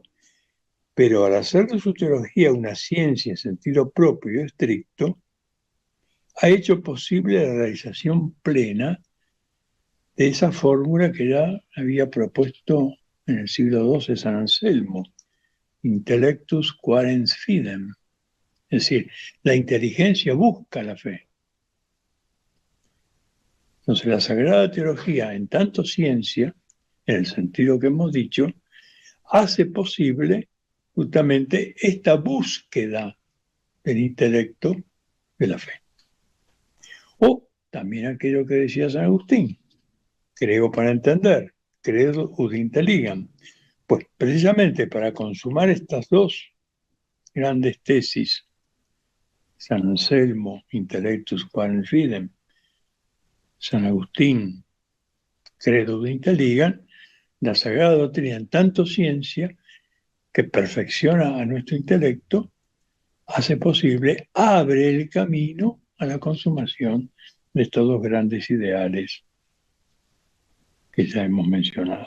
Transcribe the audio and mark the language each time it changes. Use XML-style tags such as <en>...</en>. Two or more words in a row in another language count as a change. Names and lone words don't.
<es>Pero al hacer de su teología una ciencia en sentido propio y estricto, ha hecho posible la realización plena de esa fórmula que ya había propuesto en el siglo XII San Anselmo,</es> <la>intellectus quaerens fidem,</la> <es>es decir, la inteligencia busca la fe. Entonces la Sagrada Teología, en tanto ciencia, en el sentido que hemos dicho, hace posible justamente esta búsqueda del intelecto de la fe. O también aquello que decía San Agustín, creo para entender,</es> <la>credo ut intelligam.</la> <es>Pues precisamente para consumar estas dos grandes tesis, San Anselmo,</es> <la>intellectus quaerens fidem, San Agustín, credo ut intelligam,</la> <es>la Sagrada Doctrina en tanto ciencia que perfecciona a nuestro intelecto, hace posible, abre el camino a la consumación de estos dos grandes ideales que ya hemos mencionado.</es>